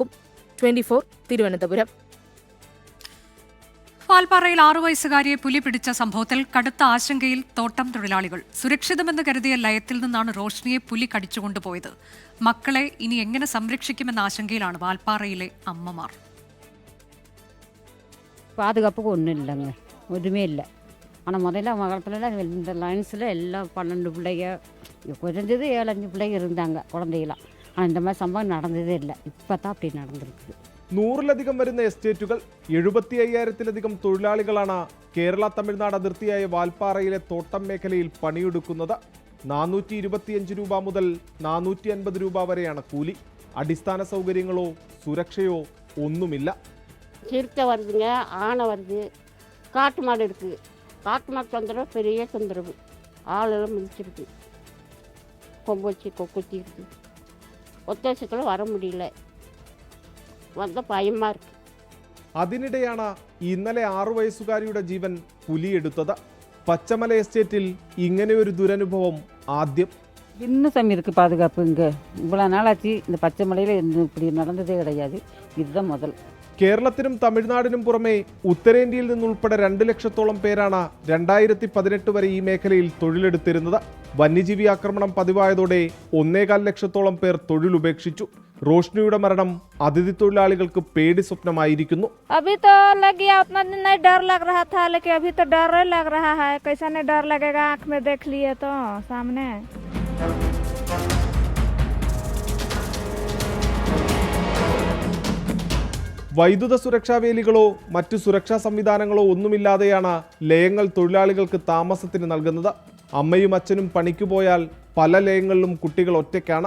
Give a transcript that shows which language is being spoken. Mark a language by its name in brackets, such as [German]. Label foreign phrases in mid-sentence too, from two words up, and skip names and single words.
[Malayalam] 24, തിരുവനന്തപുരം. വാൽപ്പാറയിൽ 6 വയസ്സുകാരിയെ പുലി പിടിച്ച സംഭവത്തിൽ കടുത്ത ആശങ്കയിൽ തോട്ടം തൊഴിലാളികൾ. സുരക്ഷിതമെന്ന് കരുതിയ ലയത്തിൽ നിന്നാണ് റോഷ്നിയെ പുലി കടിച്ചുകൊണ്ടുപോയത്. മക്കളെ ഇനി എങ്ങനെ സംരക്ഷിക്കുമെന്ന ആശങ്കയിലാണ് വാൽപ്പാറയിലെ അമ്മമാർ. [Tamil] பாதுகாப்புக்கு ஒன்றும் இல்லைங்க, ஒன்றுமே இல்லை. ஆனால் முதல்ல மகளத்தில் இந்த லைன்ஸில் எல்லாம் 12 பிள்ளைங்க, குறைஞ்சது 7-5 பிள்ளைங்க இருந்தாங்க குழந்தைகளாம். ஆனால் இந்த மாதிரி சம்பவம் நடந்ததே இல்லை. இப்போ தான் அப்படி நடந்திருக்குது. [Malayalam] 100-ലധികം വരുന്ന എസ്റ്റേറ്റുകൾ, 75,000-ലധികം തൊഴിലാളികളാണ് കേരള തമിഴ്നാട് അതിർത്തിയായ വാൽപ്പാറയിലെ തോട്ടം മേഖലയിൽ പണിയെടുക്കുന്നത്. 425 രൂപ മുതൽ 450 രൂപ വരെയാണ് കൂലി. അടിസ്ഥാന സൗകര്യങ്ങളോ സുരക്ഷയോ ഒന്നുമില്ല. [Tamil] சிறுத்தை வருதுங்க, ஆனை வருது, காட்டு மாடு இருக்குது. காட்டு மாடு தொந்தரவு பெரிய தொந்தரவு, ஆளெல்லாம் மிதிச்சிருக்கு, கொம்பு வச்சு கொத்தி இருக்குது. ஒத்தாசத்தில் வர முடியல, வந்த பயமாக இருக்குது. [Malayalam] അതിനിടെയാണ് ഇന്നലെ 6 വയസ്സുകാരിയുടെ ജീവൻ പുലിയെടുത്തത്. പച്ചമല എസ്റ്റേറ്റിൽ ഇങ്ങനെയൊരു ദുരനുഭവം ആദ്യം. [Tamil] இன்னும் சாமி இருக்குது பாதுகாப்பு. இங்கே இவ்வளோ நாளாச்சு இந்த பச்சை மலையில் இப்படி நடந்ததே கிடையாது. இதுதான் முதல். [Malayalam] കേരളത്തിനും തമിഴ്നാടിനും പുറമെ ഉത്തരേന്ത്യയിൽ നിന്നുൾപ്പെടെ 2 ലക്ഷത്തോളം പേരാണ് 2018 വരെ ഈ മേഖലയിൽ തൊഴിലെടുത്തിരുന്നത്. വന്യജീവി ആക്രമണം പതിവായതോടെ 1.25 ലക്ഷത്തോളം പേർ തൊഴിലുപേക്ഷിച്ചു. റോഷ്നിയുടെ മരണം അതിഥി തൊഴിലാളികൾക്ക് പേടി സ്വപ്നമായിരിക്കുന്നു. [Hindi] अभी तो लग गया, उतना दिन नहीं डर लग रहा था, लेकिन अभी तो डर लग रहा है. कैसा नहीं डर लगेगा, आँख में देख लिए तो सामने. [Malayalam] വൈദ്യുത സുരക്ഷാ വേലികളോ മറ്റു സുരക്ഷാ സംവിധാനങ്ങളോ ഒന്നുമില്ലാതെയാണ് ലയങ്ങൾ തൊഴിലാളികൾക്ക് താമസത്തിന് നൽകുന്നത്. അമ്മയും അച്ഛനും പണിക്ക് പോയാൽ പല ലയങ്ങളിലും കുട്ടികൾ ഒറ്റയ്ക്കാണ്.